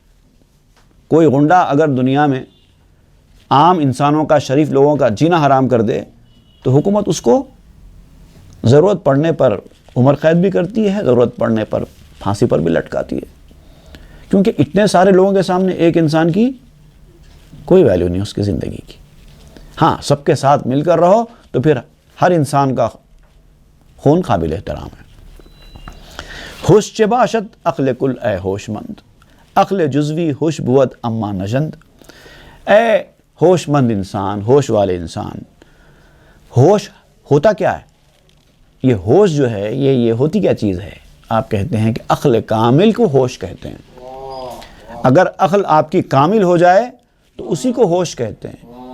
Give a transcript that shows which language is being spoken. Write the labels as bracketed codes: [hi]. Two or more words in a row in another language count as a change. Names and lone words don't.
[ur] کوئی غنڈہ اگر دنیا میں عام انسانوں کا، شریف لوگوں کا جینا حرام کر دے تو حکومت اس کو ضرورت پڑنے پر عمر قید بھی کرتی ہے، ضرورت پڑنے پر پھانسی پر بھی لٹکاتی ہے. کیونکہ اتنے سارے لوگوں کے سامنے ایک انسان کی کوئی ویلیو نہیں اس کی زندگی کی. ہاں، سب کے ساتھ مل کر رہو تو پھر ہر انسان کا خون قابل احترام ہے. [fa] ہوش چه باشد عقل کل اے ہوش مند، عقل جزوی ہوش بود اما نژند. [ur] اے ہوش مند انسان، ہوش والے انسان، ہوش ہوتا کیا ہے؟ یہ ہوش جو ہے یہ ہوتی کیا چیز ہے؟ آپ کہتے ہیں کہ عقل کامل کو ہوش کہتے ہیں. اگر عقل آپ کی کامل ہو جائے تو اسی کو ہوش کہتے ہیں.